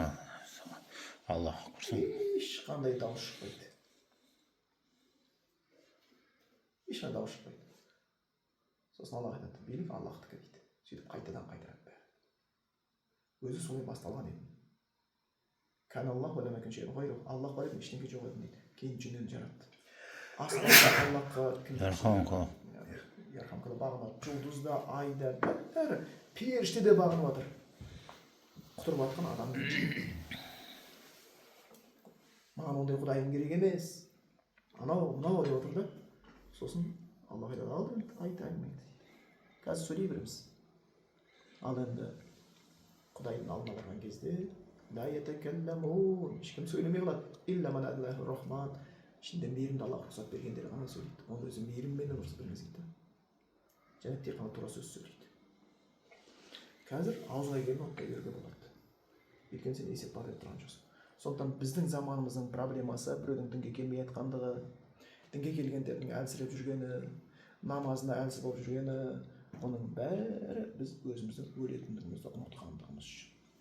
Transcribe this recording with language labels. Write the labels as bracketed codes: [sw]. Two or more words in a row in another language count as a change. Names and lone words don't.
[kk] Аллах құрсын. Ешқандай дауыс шықпайды. Ешқандай дауыс шықпайды. Сосын Аллах айтады, билік Аллахтікі дейді. Сөйтіп қайтадан қайтарады бәрі. Өзі солай басталған еді. [ar] كان الله ولم يكن شيء غيره. [kk] Аллах бар еді, ештеңе жоқ еді дейді. Кейін жүннен жаратты. Аспанда Аллахқа Ярхамкада бағынады. Жұлдызда, айда, бәрі періште де бағынып жатыр. Құтырып жатқан адам. Маған ондай құдайым керек емес. Анау, мынау деп отыр да. Сосын Аллах айтады, ал енді айт әңгімеңді. Қазір сөйлей береміз. Ал енді Құдайдың алдына барған кезде [ar] لا يتكلمون, [kk] ешкім сөйлемей қалады. [ar] إلا من أذن له الرحمن. [kk] Ішінде мейірімді Аллах рұқсат бергендер ғана сөйлейді. Оның өзі мейіріммен рұқсат бермесейді. Және тек қана тура сөз сөйлейді. Қазір ауызға келген оттай беруге болады. Өйткені сен есеп бар деп тұрған жоқсың. Сондықтан біздің заманымыздың проблемасы біреудің дінге келмей жатқандығы, дінге келгендердің әлсіреп жүргені, намазында әлсіз болып жүргені, оның бәрі біз өзіміздің өлетіндігімізді ұмытқандығымыз үшін.